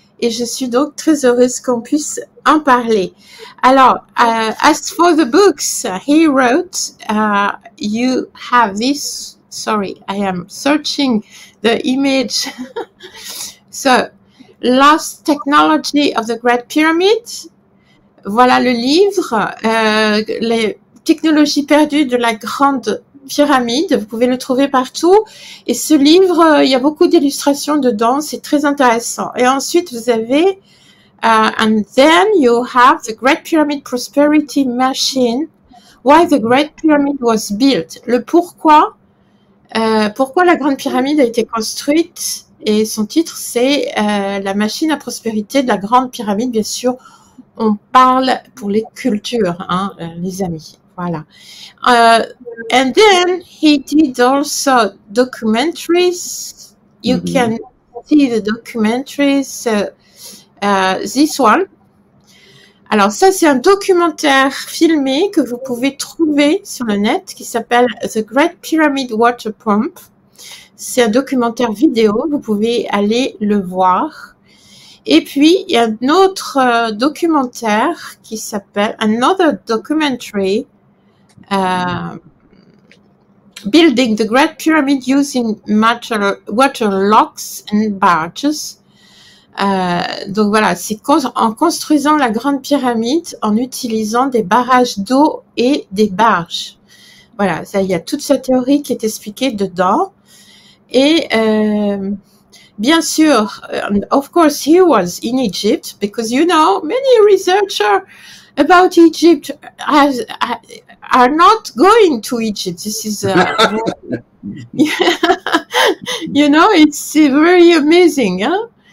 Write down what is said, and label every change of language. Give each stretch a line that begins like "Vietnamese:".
French: et je suis donc très heureuse qu'on puisse en parler.
English: Alors, as for the books he wrote, you have this, sorry, I am searching the image. So, Lost Technology of the Great Pyramid.
French: Voilà le livre, les technologies perdues de la Grande pyramide. Vous pouvez le trouver partout. Et ce livre, il y a beaucoup d'illustrations dedans. C'est très intéressant. Et ensuite, vous avez
English: and then you have
French: the Great Pyramid Prosperity Machine.
English: Why the Great Pyramid was built.
French: Le pourquoi la Grande Pyramide a été construite. Et son titre, c'est la machine à prospérité de la Grande Pyramide. Bien sûr, on parle pour les cultures, hein, les amis. Voilà.
English: And then he did also documentaries. You can see the documentaries. This one.
French: Alors ça, c'est un documentaire filmé que vous pouvez trouver sur le net qui s'appelle The Great Pyramid Water Pump. C'est un documentaire vidéo. Vous pouvez aller le voir. Et puis, il y a un autre documentaire qui s'appelle Another Documentary Building the Great Pyramid Using Water Locks and Barges. Donc voilà, c'est en construisant la Grande Pyramide en utilisant des barrages d'eau et des barges. Voilà, ça, il y a toute sa théorie qui est expliquée dedans. Et bien sûr,
English: of course, he was in Egypt because, you know, many researchers about Egypt are not going to Egypt. This is, you know, it's very amazing. Huh?